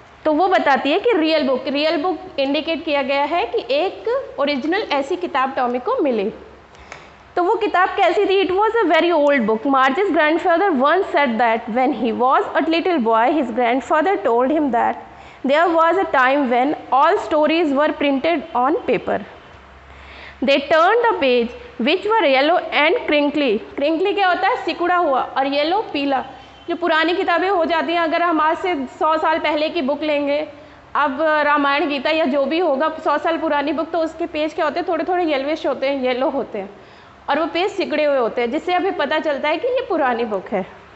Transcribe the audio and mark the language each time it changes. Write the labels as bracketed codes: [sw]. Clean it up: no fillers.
[hi] तो वो बताती है कि रियल बुक इंडिकेट किया गया है कि एक ओरिजिनल ऐसी किताब टॉमी को मिली। तो वो किताब कैसी थी? [en] It was a very old book. Margie's grandfather once said that when he was a little boy his grandfather told him that there was a time when all stories were printed on paper. They turned the page which were yellow and crinkly. [hi] Crinkly क्या होता है? सिकुड़ा हुआ, और yellow पीला। जो पुरानी किताबें हो जाती हैं, अगर हम आज से 100 साल पहले की बुक लेंगे, अब रामायण गीता या जो भी होगा 100 साल पुरानी बुक, तो उसके पेज क्या होते हैं? थोड़े थोड़े येल्विश होते हैं, येलो होते हैं, और वो पेज सिकुड़े हुए होते हैं, जिससे हमें पता चलता है कि ये पुरानी बुक है।